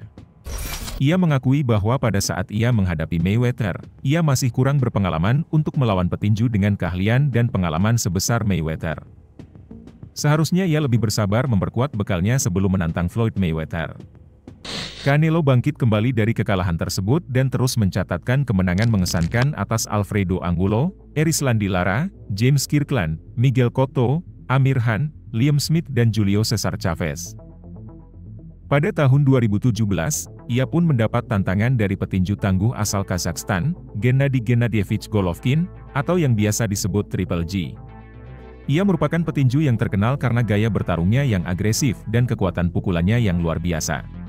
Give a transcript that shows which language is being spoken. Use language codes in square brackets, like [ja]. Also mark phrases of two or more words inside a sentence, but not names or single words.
[id] Ia mengakui bahwa pada saat ia menghadapi Mayweather, ia masih kurang berpengalaman untuk melawan petinju dengan keahlian dan pengalaman sebesar Mayweather. Seharusnya ia lebih bersabar memperkuat bekalnya sebelum menantang Floyd Mayweather. Canelo bangkit kembali dari kekalahan tersebut dan terus mencatatkan kemenangan mengesankan atas Alfredo Angulo, Erislandy Lara, James Kirkland, Miguel Cotto, Amir Khan, Liam Smith dan Julio Cesar Chavez. Pada tahun 2017, ia pun mendapat tantangan dari petinju tangguh asal Kazakhstan, Gennady Gennadyevich Golovkin, atau yang biasa disebut Triple G. Ia merupakan petinju yang terkenal karena gaya bertarungnya yang agresif dan kekuatan pukulannya yang luar biasa.